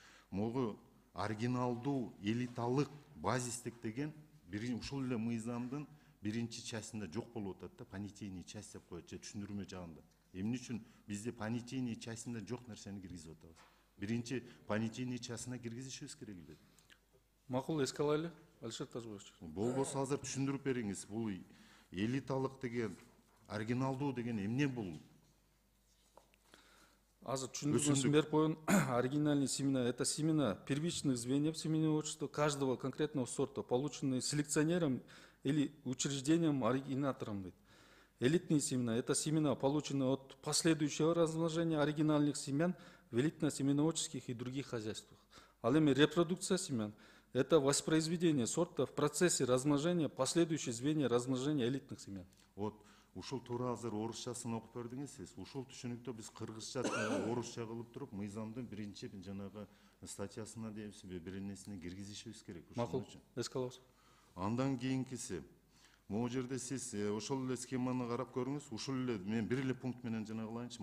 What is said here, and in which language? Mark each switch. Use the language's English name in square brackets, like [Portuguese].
[Kyrgyz] Могу оригиналдуу, элиталык, базистик деген ушул эле мыйзамдын 1-чи частында жок болуп атат да, [Russian] понятийный часть [Kyrgyz] деп коет, же түшүндүрмө жагында. Эмне үчүн бизде понятийный частында жок нерсени киргизип атабыз? 1-чи понятийный частына киргизишибиз керек эле. Макул, эске алайлы, Алишер Тажбаевич. Болбосо азыр түшүндүрүп бериңиз. Бул элиталык деген, оригиналдуу деген эмне бул? Азыр түшүндүрмөсүн берип коеюн. [Russian] Оригинальные семена — это семена первичных звеньев семенного отчества каждого конкретного сорта, полученные селекционером или учреждением оригинатором. Элитные семена — это семена, полученные от последующего размножения оригинальных семян в элитно-семеноводческих и других хозяйствах. Ал эми репродукция семян — это воспроизведение сорта в процессе размножения, последующие звенья размножения элитных семян. [Kyrgyz] Вот ушул туура азыр орусчасын окуп бердиңиз сиз. Ушул түшүнүктө биз кыргызча, орусча кылып туруп, мыйзамдын 1-чи жанагы статьясына дейбизби, беренесине киргизишибиз керек. Макул, эске алабыз. Андан кийинкиси, Могу жерде сиз ошол эле схеманы карап көрүңүз. Ушул эле мен бир эле пункт менен жана кылайынчы.